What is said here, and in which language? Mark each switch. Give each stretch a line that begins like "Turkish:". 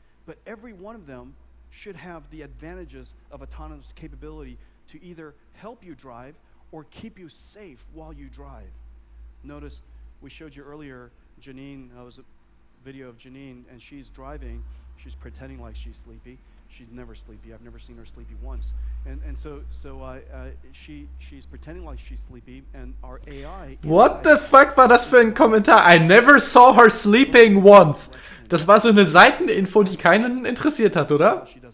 English: But every one of them should have the advantages of autonomous capability to either help you drive or keep you safe while you drive. Notice we showed you earlier Janine, was a video of Janine, and she's driving, she's pretending like she's sleepy. She's never sleepy. I've never seen her sleepy once. And so she's pretending like she's sleepy, and our AI... What the fuck
German: war das für ein Kommentar?
English: I never saw her sleeping once.
German: Das war so eine Seiteninfo, die keinen interessiert hat, oder?